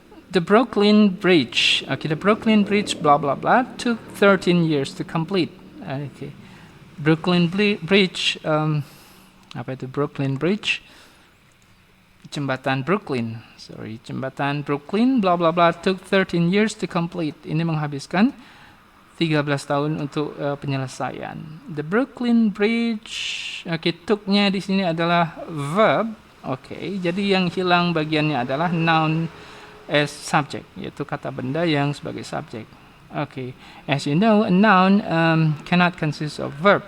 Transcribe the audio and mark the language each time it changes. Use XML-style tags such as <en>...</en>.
<en>The Brooklyn Bridge. Okay, the Brooklyn Bridge, blah blah blah, took 13 years to complete.</en> <id>Okay, Brooklyn Bridge. Apa itu Brooklyn Bridge? Jembatan Brooklyn. Jembatan Brooklyn,</id> <en>blah blah blah, took 13 years to complete.</en> <id>Ini menghabiskan 13 tahun untuk penyelesaian. The Brooklyn Bridge. Okay, took-nya di sini adalah verb. Okay, jadi yang hilang bagiannya adalah</id> <en>noun as subject,</en> <id>yaitu kata benda yang sebagai subjek.</id> <en>Okay, as you know, a noun cannot consist of verb.</en>